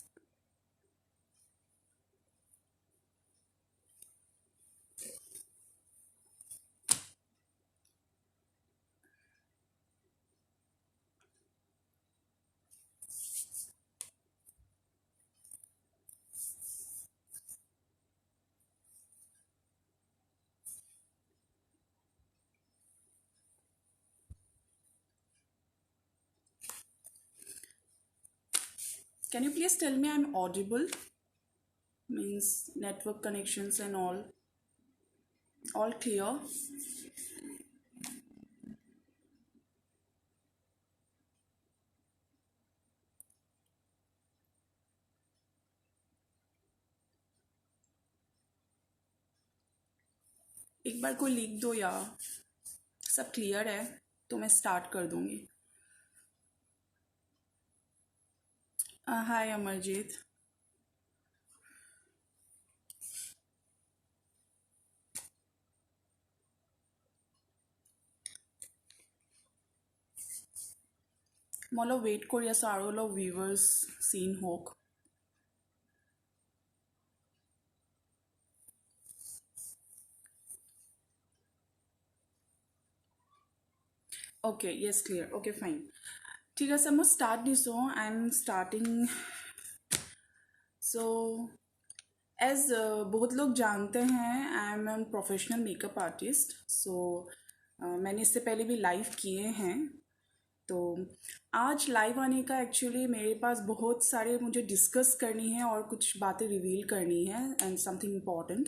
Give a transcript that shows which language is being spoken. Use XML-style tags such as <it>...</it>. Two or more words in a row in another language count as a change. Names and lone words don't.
<en>Can you Please tell me I am audible? Means network connections and all clear?</en> <hi>एक बार कोई लिख दो या सब क्लियर है तो मैं स्टार्ट कर दूंगी।</hi> <en>हाय अमरजीत।</en> <as>মই অলপ ৱেইট কৰি আছোঁ আৰু অলপ ভিউৱাৰ্ছ চিন হওক।</as> <en>Okay, yes clear. Okay fine,</en> <as>ঠিক আছে মই ষ্টাৰ্ট দিছোঁ।</as> <en>I am starting. so as</en> <hi>बहुत लोग जानते हैं,</hi> <en>I am an professional makeup artist.</en> <hi>सो मैंने इससे पहले भी लाइव किए हैं। तो आज लाइव आने का एक्चुअली मेरे पास बहुत सारे मुझे डिस्कस करनी है और कुछ बातें रिवील करनी है</hi> <en>and something important.</en>